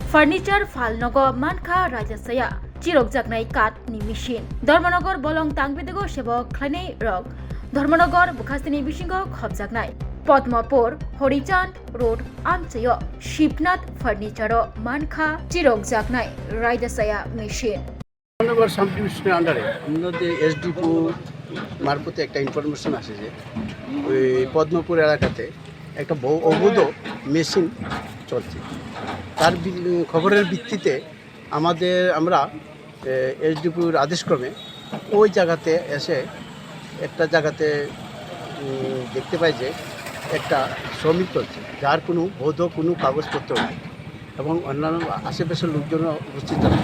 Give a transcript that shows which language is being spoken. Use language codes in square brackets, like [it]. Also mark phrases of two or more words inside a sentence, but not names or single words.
[trp] Furniture Falnogo Manka Rajasaya Chirok Jaknai Kat ni Machine Dharmanagor Bolong Tangbidego Shebo Klanei Rog Dharmanagor Bukhastini Bishingo Khobjaknai Padmapur Horichand Road Amchayo Shipnath Furniture Manka Chirok Jaknai Rajasaya Machine [bn] ধর্মনগর সাবডিভিশনের আন্ডারে আমাদের এসডিপি মারফতে একটা ইনফরমেশন আসে যে ওই পদ্মপুর এলাকাতে একটা অবৈধ মেশিন চলছে। তার খবরের ভিত্তিতে আমরা এসডিপির আদেশক্রমে ওই জায়গাতে এসে একটা জায়গাতে দেখতে পাই যে একটা শ্রমিক চলছে, যার কোনো বৈধ কোনো কাগজপত্র নেই এবং অন্যান্য আশেপাশের লোকজন উপস্থিত আছে।